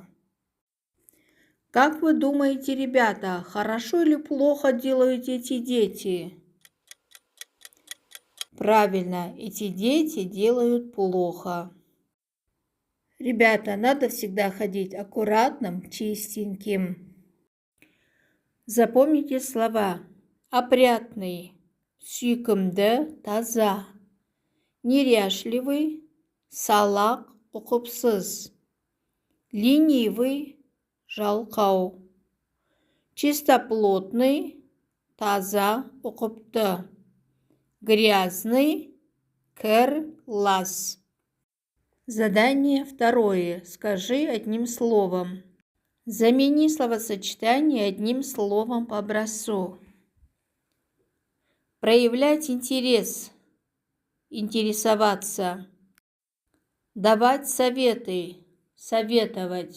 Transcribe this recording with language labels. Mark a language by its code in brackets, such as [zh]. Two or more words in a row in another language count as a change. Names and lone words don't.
[ru] Как вы думаете, ребята, хорошо или плохо делают эти дети? Правильно, эти дети делают плохо. Ребята, надо всегда ходить аккуратным, чистеньким. Запомните слова. Опрятный, [kk] сүйкімді, таза. Неряшливый, салақ, ұқыпсыз. Ленивый, жалқау. Чистоплотный, таза, ұқыпты. Грязный, кір, лас. [ru] Задание второе. Скажи одним словом. Замени словосочетание одним словом по образцу. Проявлять интерес. Интересоваться. Давать советы. Советовать.